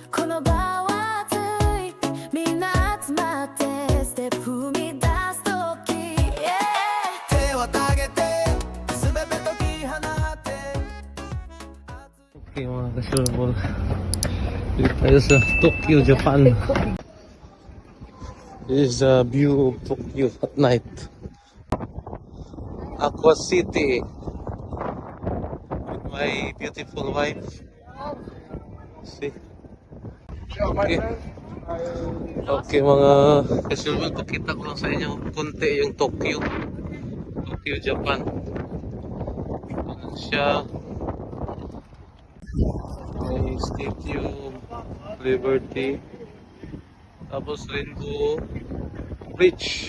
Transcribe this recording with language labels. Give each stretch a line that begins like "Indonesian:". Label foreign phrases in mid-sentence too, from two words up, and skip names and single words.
Japanese: の場は熱いみんな集まってステップ踏み出す時、手を上げて全て解き放って
Filipino: Okay mga kasulbol, dito tayo sa Tokyo, Japan.
English: This is the view of Tokyo at night. Aqua City with my beautiful wife. See? Okay.
Filipino: Okay mga kasulbol, pakita ko lang sa inyo konti yung Tokyo. Tokyo, Japan. Ito siya. May Statue of Liberty, tapos Rainbow Bridge.